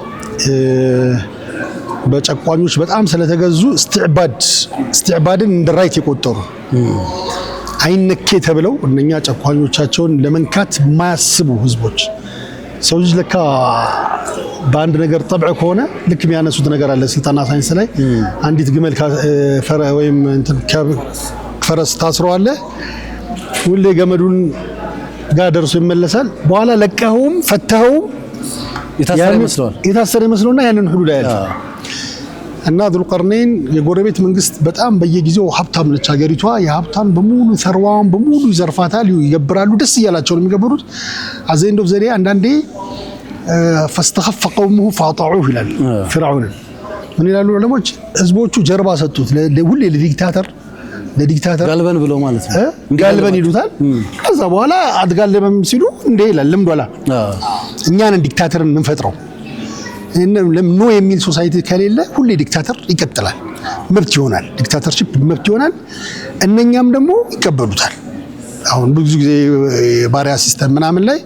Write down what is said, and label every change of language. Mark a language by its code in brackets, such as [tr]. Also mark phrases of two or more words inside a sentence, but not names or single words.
[am] በጨቋኞች በጣም ስለተገዙ استعبادን እንደ ራይት የቆጠሩ አይነኬ ተብለው እነኛ ጨቋኞቻቸውን ለመንካት የማያስቡ ህዝቦች። ሰው ልጅ ለካ በአንድ ነገር ጠብዕ ከሆነ ልክ የሚያነሱት ነገር አለ። ስልጣና ሳይንስ ላይ አንዲት ግመል ወይም እንትን ፈረስ ታስረዋለ ሁሌ ገመዱን ጋር ደርሶ ይመለሳል። በኋላ ለቀኸውም ፈተኸውም የታሰረ ይመስለውና ያንን ሁሉ ላይ ያልፋል። እና ذو القرنين የጎረቤት መንግስት በጣም በየጊዜው ሀብታም ነች ሀገሪቷ። የሀብታም በሙሉ ሰርዋን በሙሉ ይዘርፋታል፣ ይገብራሉ። ደስ እያላቸው ነው የሚገብሩት። አዘንዶ ዘዴ አንዳንዴ [ar] فاستخف قومه فاطاعوه [am] ይላል ፍርዓውን። ምን ይላሉ ዑለሞች? ህዝቦቹ ጀርባ ሰጡት። ሁሌ ለዲክታተር ጋልበን ብለው ማለት ነው። ጋልበን ይሉታል። ከዛ በኋላ አትጋልበም ሲሉ እንዴ ይላል ልምዶላ እኛን ዲክታተርን እንፈጥረው ኖ የሚል ሶሳይቲ ከሌለ ሁሌ ዲክታተር ይቀጥላል። መብት ይሆናል፣ ዲክታተርሺፕ መብት ይሆናል። እነኛም ደግሞ ይቀበሉታል። አሁን ብዙ ጊዜ ባሪያ ሲስተም ምናምን ላይ